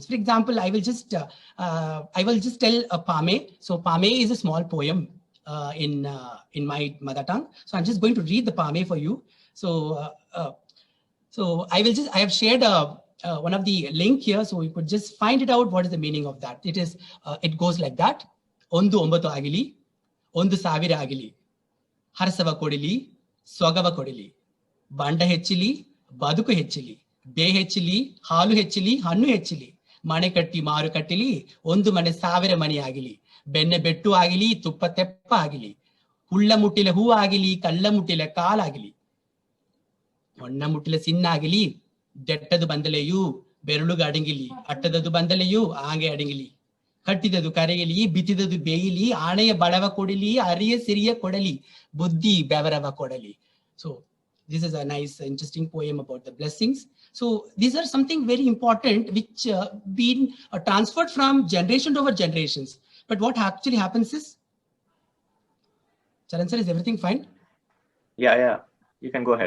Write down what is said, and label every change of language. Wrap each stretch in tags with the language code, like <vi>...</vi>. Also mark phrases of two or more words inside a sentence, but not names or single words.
<en>For example, I will just tell a Pame. So Pame is a small poem in my mother tongue. So I'm just going to read the Pame for you. So I have shared one of the link here, so you could just find it out. What is the meaning of that? It is, it goes like that.</en> <kn>ಒಂದು ಒಂಬತ್ತು ಆಗಲಿ, ಒಂದು ಸಾವಿರ ಆಗಲಿ, ಹರಸವ ಕೊಡಲಿ, ಸ್ವಗವ ಕೊಡಲಿ, ಬಂದ ಹೆಚ್ಚಲಿ, ಬದುಕು ಹೆಚ್ಚಲಿ, ಬೇ ಹೆಚ್ಚಲಿ, ಹಾಲು ಹೆಚ್ಚಲಿ, ಹಣ್ಣು ಹೆಚ್ಚಲಿ, ಮನೆ ಕಟ್ಟಿ ಮಾರು ಕಟ್ಟಲಿ, ಒಂದು ಮನೆ ಸಾವಿರ ಮನೆ ಆಗಲಿ, ಬೆಣ್ಣೆ ಬೆಟ್ಟ ಆಗಲಿ, ತುಪ್ಪ ತೆಪ್ಪ ಆಗಲಿ, ಹುಲ್ಲ ಮುಟ್ಟಲಿ ಹೂ ಆಗಲಿ, ಕಲ್ಲ ಮುಟ್ಟಲಿ ಕಾಲ್ ಆಗಲಿ, ಹೊನ್ನ ಮುಟ್ಟಲಿ ಚಿನ್ನ ಆಗಲಿ, ದೆಟ್ಟದ್ದು ಬಂದರೂ, ಬೆರಳುಗ ಅಡಗಲಿ, ಅಟ್ಟದ್ದು ಬಂದರೂ, ಆಗೆ ಅಡಗಲಿ. ಕಟ್ಟಿದದು ಕರೆಯಲಿ, ಬಿತ್ತಿದದು ಬೇಯಲಿ, ಆಣೆಯ ಬಡವ ಕೊಡಲಿ, ಅರಿಯ ಸಿರಿಯ ಕೊಡಲಿ, ಬುದ್ಧಿ ಬೆವರವ ಕೊಡಲಿ.</kn> <en>So this is a nice, interesting poem about the blessings. So these are something very important which been transferred from generation over generations. But what actually happens is, Charan sir, is everything fine? Yeah. You can go ahead.</en>